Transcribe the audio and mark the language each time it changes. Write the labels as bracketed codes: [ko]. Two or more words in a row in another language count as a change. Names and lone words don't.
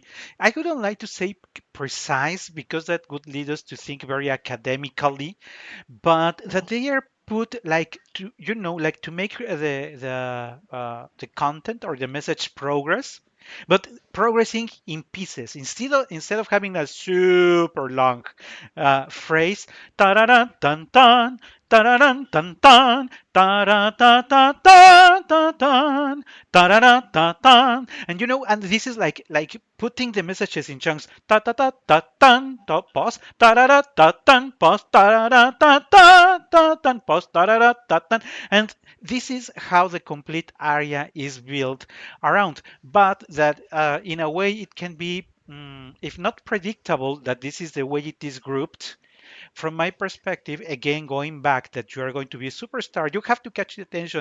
[en] I wouldn't like to say precise because that would lead us to think very academically, but that they are put like to like to make the content or the message progress, but progressing in pieces instead of having a super long phrase. Ta-da-dun, dun, dun, ta-da-dun, dun, dun, ta-da-da-da-da-da-dun, ta-da-da-da-dun. And and this is like putting the messages in chunks. Ta ta ta ta tan ta pause ta da da ta tan pause ta da da ta ta ta tan pause ta da da ta tan. And this is how the complete aria is built around. But that in a way it can be, if not predictable, that this is the way it is grouped. From my perspective, again, going back that you are going to be a superstar, you have to catch the attention.